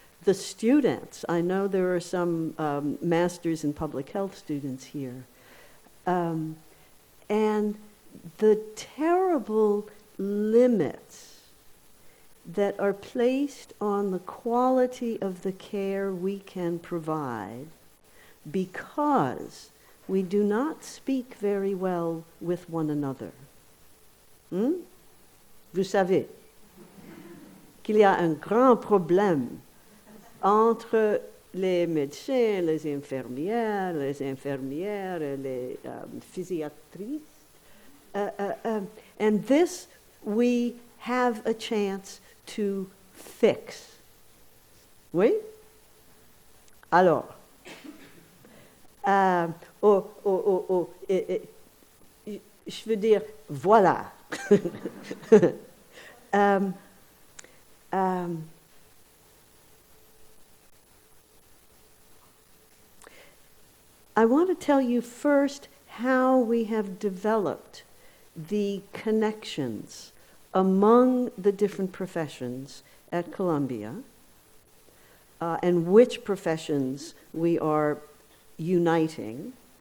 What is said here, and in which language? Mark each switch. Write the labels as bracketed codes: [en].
[en] The students, I know there are some masters in public health students here, and the terrible limits that are placed on the quality of the care we can provide because we do not speak very well with one another. [fr] Vous savez qu'il y a un grand problème entre les médecins, les infirmières, et les physiatrices. [en] And this we have a chance to fix. [fr] Oui? Alors, je veux dire, voilà. [en] I want to tell you first how we have developed the connections among the different professions at Columbia, and which professions we are uniting.